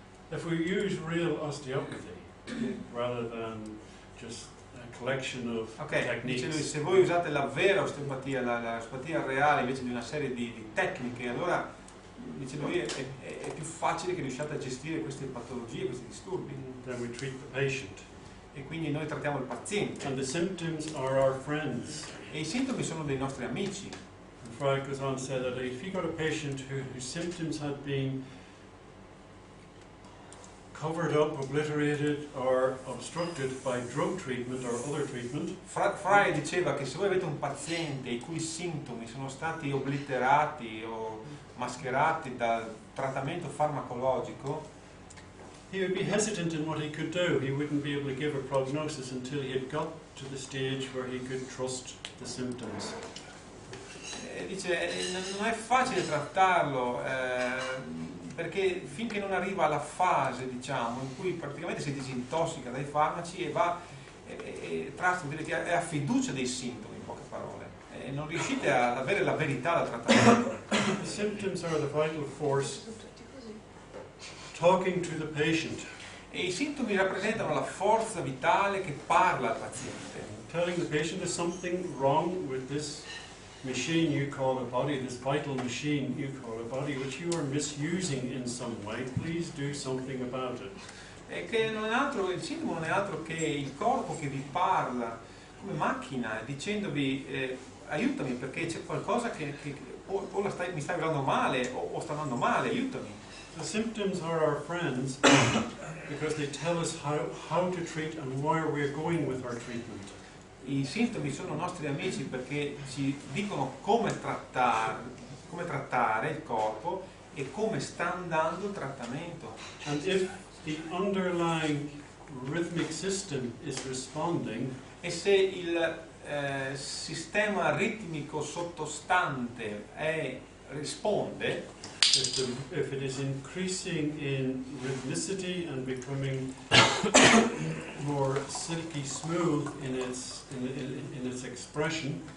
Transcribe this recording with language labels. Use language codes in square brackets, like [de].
[en] If we use real osteopathy rather than just collection of [it] Ok, dice lui, [en] techniques. [it] se voi usate la vera osteopatia, l'osteopatia reale invece di una serie di tecniche, allora dice lui è più facile che riusciate a gestire queste patologie, questi disturbi. [en] Then we treat the patient. [it] E quindi noi trattiamo il paziente. [en] And the symptoms are our friends. [it] E i sintomi sono dei nostri amici. [en] And Freud goes on to say that if you got a patient whose symptoms had been covered up, obliterated or obstructed by drug treatment or other treatment, [it] Freud diceva che se voi avete un paziente i cui sintomi sono stati obliterati o mascherati dal trattamento farmacologico, [en] he would be hesitant in what he could do. He wouldn't be able to give a prognosis until he had got to the stage where he could trust the symptoms. [it] dice non è facile trattarlo perché finché non arriva alla fase, diciamo, in cui praticamente si disintossica dai farmaci e va tratta, vuol dire che è a fiducia dei sintomi, in poche parole, e non riuscite ad avere la verità dal trattamento. [en] The symptoms are the vital force talking to the patient, [it] E i sintomi rappresentano la forza vitale che parla al paziente, [en] telling the patient there's something wrong with this machine you call a body, this vital machine you call a body, which you are misusing in some way. Please do something about it. [it] e che non è altro, il sintomo non è altro che il corpo che vi parla come macchina dicendovi aiutami perché c'è qualcosa che mi sta arrivando male o sta andando male, aiutami. [en] The symptoms are our friends because they tell us how to treat and where we're going with our treatment. [it] I sintomi sono nostri amici perché ci dicono come trattare il corpo e come sta andando il trattamento. [en] And if the underlying rhythmic system is responding, [it] E se il sistema ritmico sottostante risponde, [en] if it is increasing in rhythmicity and becoming more silky smooth in its expression,